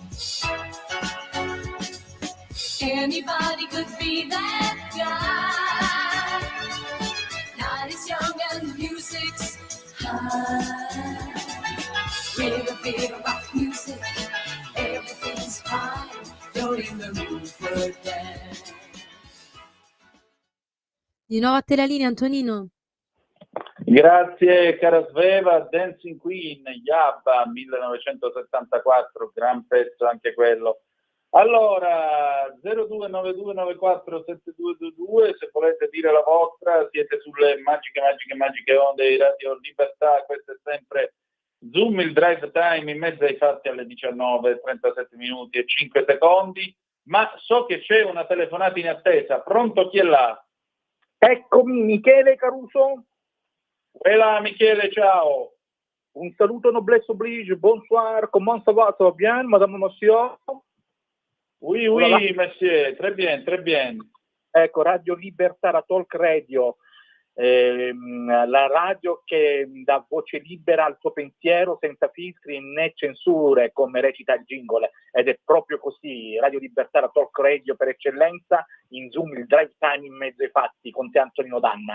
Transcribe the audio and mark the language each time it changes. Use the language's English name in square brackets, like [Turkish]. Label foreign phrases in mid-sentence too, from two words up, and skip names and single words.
[English] Anybody could be that guy, night is young and the music's high. With a bit of rock music, everything's fine. You're in the mood for a dance. [Italian] Di nuovo a te la linea, Antonino. Grazie cara Sveva, [English] Dancing Queen, [Italian] Yabba 1974, gran pezzo anche quello. Allora, 0292947222, se volete dire la vostra, siete sulle magiche onde di Radio Libertà, questo è sempre Zoom, il [English] drive time [Italian] in mezzo ai fatti alle 19, 37 minuti e 5 secondi, ma so che c'è una telefonata in attesa. Pronto, chi è là? Eccomi, Michele Caruso. Quella Michele, ciao. Un saluto [French] noblesse oblige, bonsoir, comment ça va, ça va bien, madame, monsieur? Oui, Voilà. monsieur, très bien. [Italian] Ecco, Radio Libertà, la [English] talk radio, [Italian] la radio che dà voce libera al tuo pensiero senza filtri né censure, come recita il jingle, ed è proprio così. Radio Libertà, la [English] talk radio [Italian] per eccellenza, in Zoom il [English] drive time [Italian] in mezzo ai fatti, con te Antonino Danna.